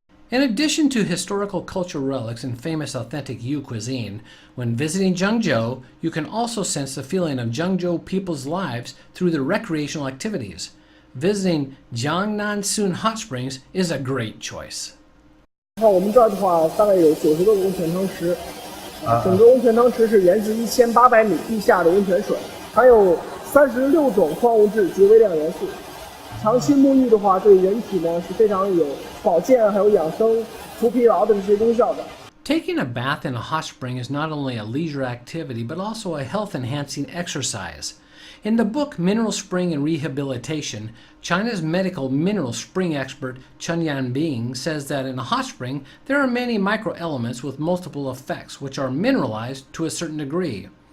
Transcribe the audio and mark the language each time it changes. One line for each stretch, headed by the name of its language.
English: In addition to historical cultural relics and famous authentic Yu cuisine, when visiting Zhengzhou, you can also sense the feeling of Zhengzhou people's lives through their recreational activities. Visiting Jiangnan Sun Hot Springs is a great choice.
Chinese: 我们这儿的话，大概有90多个温泉汤池，整个温泉汤池是源自1800米地下的温泉水，含有36种矿物质及微量元素。长期沐浴的话，对人体呢是非常有保健还有养生、除疲劳的这些功效的。
English: Taking a bath in a hot spring is not only a leisure activity, but also a health-enhancing exercise. In the book Mineral Spring and Rehabilitation, China's medical mineral spring expert Chen Yanbing says that in a hot spring, there are many microelements with multiple effects, which are mineralized to a certain degree.